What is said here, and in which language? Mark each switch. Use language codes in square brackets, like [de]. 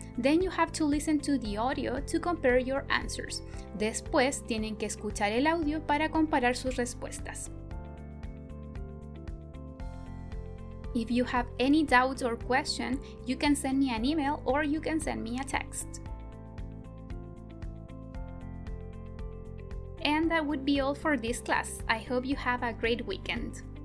[en] Then you have to listen to the audio to compare your answers. [es] Después tienen que escuchar el audio para comparar sus respuestas. [en] If you have any doubts or question, you can send me an email or you can send me a text. And that would be all for this class. I hope you have a great weekend.